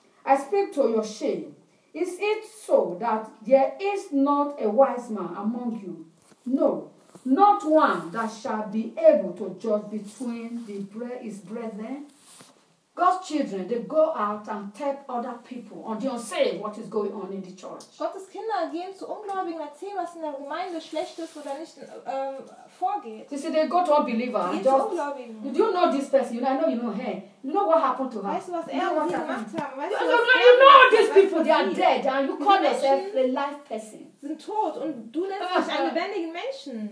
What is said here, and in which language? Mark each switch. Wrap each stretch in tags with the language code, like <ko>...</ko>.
<en>I speak to your shame. Is it so that there is not a wise man among you? No, not one that shall be able to judge between his brethren. God's children, they go out and tell other people and they say what is going on in the church.</en> <de>Gottes Kinder gehen zu Ungläubigen und erzählen, was in der Gemeinde schlecht ist oder nicht vorgeht.</de> <en>You see, they go to unbelievers.</en> <de>Sie gehen zu Ungläubigen.</de> <en>Do you know this person? I know you know her. You know what happened to her?</en> <de>Weißt du, was er und sie gemacht haben? Weißt du, was er gemacht haben?</de> <en>You know these people, they are dead and you call yourself a live person.</en> <de>Sie sind tot und du nennst dich einen lebendigen Menschen.</de>